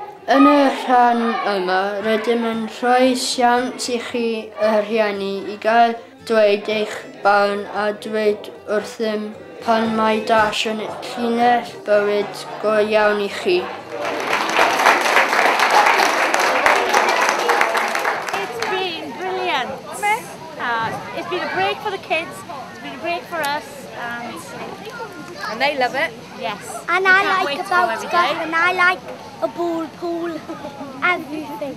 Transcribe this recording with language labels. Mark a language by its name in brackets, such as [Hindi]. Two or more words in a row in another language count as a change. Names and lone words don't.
[Welsh] Yn y rhan yma, rydym yn rhoi siawns I chi rhieni I gael dweud eich barn a dweud wrthym pan mae Dash yn llinell bywyd go iawn I chi. [English] It's been brilliant. It's been a break for the kids, it's been a break for us, and they love it. Yes. And I like about stuff, and I like a ball pool, everything.